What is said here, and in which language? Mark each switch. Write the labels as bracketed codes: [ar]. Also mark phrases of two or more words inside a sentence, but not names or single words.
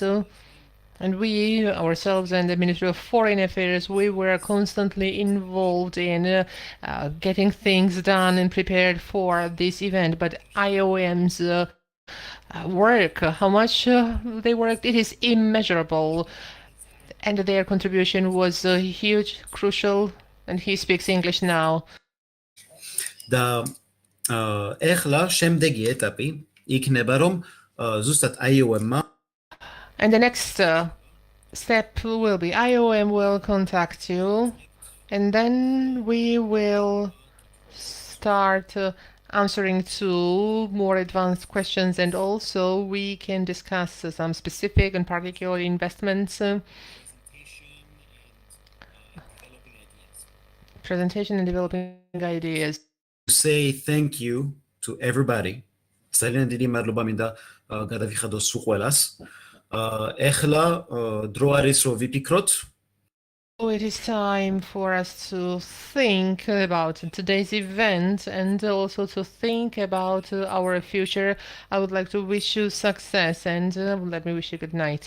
[en] And we ourselves and the Ministry of Foreign Affairs, we were constantly involved in getting things done and prepared for this event. But IOM's work, how much they worked, it is immeasurable. And their contribution was huge, crucial. And he speaks English now. [ka] და ეხლა შემდეგი ეტაპი იქნება რომ ზუსტად IOM-მა [en] And the next step will be IOM will contact you, and then we will start answering to more advanced questions, and also we can discuss some specific and particular investments, presentation and developing ideas. Say thank you to everybody. [ka] ძალიან დიდი მადლობა მინდა გადავიხადოს სულ ყველას. ეხლა დრო არის რომ ვიფიქროთ. [en] It is time for us to think about today's event and also to think about our future. I would like to wish you success and let me wish you good night.